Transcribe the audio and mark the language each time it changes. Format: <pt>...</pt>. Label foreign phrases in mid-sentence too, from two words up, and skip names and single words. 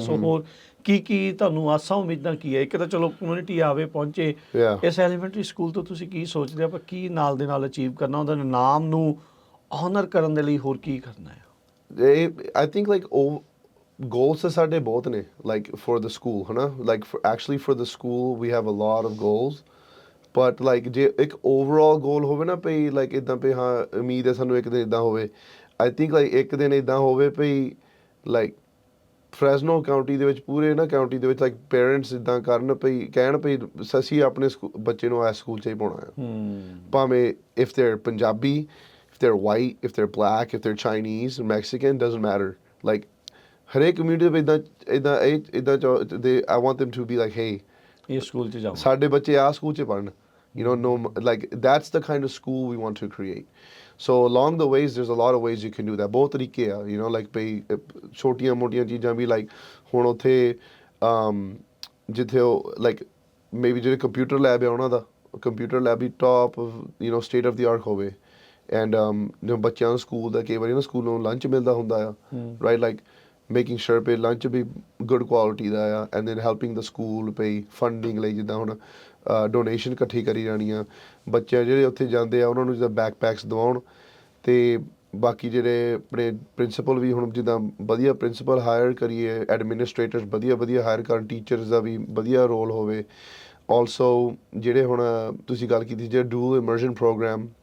<pa>ਸੋ ਹੋਰ ਕੀ ਤੁਹਾਨੂੰ ਆਸਾਂ ਉਮੀਦਾਂ ਕੀ ਹੈ? ਇੱਕ ਤਾਂ ਚਲੋ ਕਮਿਊਨਿਟੀ ਆਵੇ, ਪਹੁੰਚੇ, ਇਸ</pa> <en>elementary school</en> <pa>ਤੋਂ ਤੁਸੀਂ ਕੀ ਸੋਚਦੇ ਆਪਾਂ ਕੀ ਨਾਲ ਦੇ ਨਾਲ ਅਚੀਵ ਕਰਨਾ, ਉਹਦਾ ਨਾਮ ਨੂੰ ਆਨਰ ਕਰਨ ਦੇ ਲਈ ਹੋਰ ਕੀ ਕਰਨਾ ਹੈ?</pa> <en>I think like</en> <pa>ਉਹ goals ਤਾਂ ਸਾਡੇ ਬਹੁਤ ਨੇ,</pa> <en>like for the school,</en> <pa>ਹੈ ਨਾ,</pa> <en>like for the school we have a lot of goals, but like</en> <pa>ਜੇ ਇੱਕ</pa> <en>overall goal</en> <pa>ਹੋਵੇ ਨਾ ਭਈ, like ਇੱਦਾਂ ਭਈ ਹਾਂ ਉਮੀਦ ਹੈ ਸਾਨੂੰ ਇੱਕ ਦਿਨ ਇੱਦਾਂ ਹੋਵੇ।</pa> <en>I think like</en> <pa>ਇੱਕ ਦਿਨ ਇੱਦਾਂ ਹੋਵੇ ਭਈ like ਫਰੈਸਨੋ ਕਾਉਂਟੀ ਦੇ ਵਿੱਚ, ਪੂਰੇ ਨਾ ਕਾਉਂਟੀ ਦੇ ਵਿੱਚ like ਪੇਰੈਂਟਸ ਇੱਦਾਂ ਕਰਨ ਭਈ, ਕਹਿਣ ਭਈ ਅਸੀਂ ਆਪਣੇ ਬੱਚੇ ਨੂੰ ਇਸ ਸਕੂਲ 'ਚ ਹੀ ਪਾਉਣਾ ਹੈ।</pa> <en>ਭਾਵੇਂ if they're ਪੰਜਾਬੀ, if they're white, if they're black, if they're Chinese, Mexican, doesn't matter, like</en> <pa>ਹਰੇਕ ਕਮਿਊਨਿਟੀ ਵਿੱਚ ਇੱਦਾਂ</pa> <en>I want them to be like, hey,</en> <pa>ਇਹ ਸਕੂਲ 'ਚ ਜਾਓ, ਸਾਡੇ ਬੱਚੇ ਆਹ ਸਕੂਲ 'ਚ ਪੜ੍ਹਨ,</pa> <en>you know, no, like that's the kind of school we want to create. So along the ways, there's a lot of ways you can do that.</en> <pa>ਬਹੁਤ ਤਰੀਕੇ ਆ,</pa> <en>you know, like</en> <pa>ਭਈ ਛੋਟੀਆਂ ਮੋਟੀਆਂ ਚੀਜ਼ਾਂ ਵੀ, like ਹੁਣ ਉੱਥੇ ਜਿੱਥੇ ਉਹ</pa> <en>like maybe</en> <pa>ਜਿਹੜੇ</pa> <en>computer lab</en> <pa>ਹੈ, ਉਹਨਾਂ ਦਾ</pa> <en>computer lab</en> <pa>ਵੀ ਟੌਪ,</pa> <en>you know, state of the art ਹੋਵੇ।</en> <pa>ਐਂਡ ਜਿਵੇਂ ਬੱਚਿਆਂ ਨੂੰ ਸਕੂਲ ਦਾ ਕਈ ਵਾਰੀ ਨਾ ਸਕੂਲੋਂ ਲੰਚ ਮਿਲਦਾ ਹੁੰਦਾ ਆ, ਰਾਈਟ,</pa> <en>like making sure</en> <pa>ਪੇ ਲੰਚ ਵੀ</pa> <en>good quality</en> <pa>ਦਾ ਆ,</pa> <en>and then helping the school</en> <pa>ਪਈ ਫੰਡਿੰਗ ਲਈ, ਜਿੱਦਾਂ ਹੁਣ ਡੋਨੇਸ਼ਨ ਇਕੱਠੀ ਕਰੀ ਜਾਣੀਆਂ, ਬੱਚੇ ਜਿਹੜੇ ਉੱਥੇ ਜਾਂਦੇ ਆ ਉਹਨਾਂ ਨੂੰ ਜਿੱਦਾਂ ਬੈਕਪੈਕਸ ਦਿਵਾਉਣ, ਅਤੇ ਬਾਕੀ ਜਿਹੜੇ ਆਪਣੇ ਪ੍ਰਿੰਸੀਪਲ ਵੀ ਹੁਣ ਜਿੱਦਾਂ ਵਧੀਆ ਪ੍ਰਿੰਸੀਪਲ ਹਾਇਰ ਕਰੀਏ, ਐਡਮਿਨਿਸਟ੍ਰੇਟਰਸ ਵਧੀਆ ਹਾਇਰ ਕਰਨ, ਟੀਚਰਸ ਦਾ ਵੀ ਵਧੀਆ ਰੋਲ ਹੋਵੇ, ਆਲਸੋ ਜਿਹੜੇ ਹੁਣ ਤੁਸੀਂ ਗੱਲ ਕੀਤੀ ਜਿਹੜਾ</pa> <en>dual immersion program</en>